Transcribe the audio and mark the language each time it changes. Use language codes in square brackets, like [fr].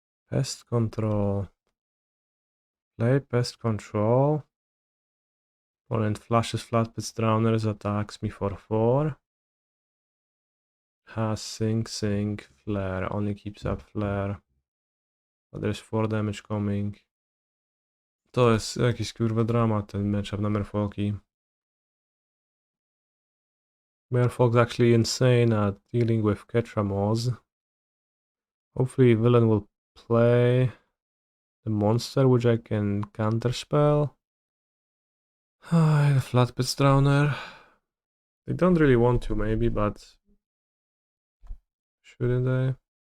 [en] Pest Control. Play Pest Control. Opponent flashes Flatpits Drowners, attacks me for 4. Has Sing, Flare, only keeps up Flare. But there's 4 damage coming. [pl] To jest jakiś kurwa dramat ten matchup na Merfolki. [en] Merfolk's actually insane at dealing with Ketramoz. Hopefully villain will play the monster which I can counterspell. The Flatpits Drowner. They don't really want to maybe, but shouldn't they?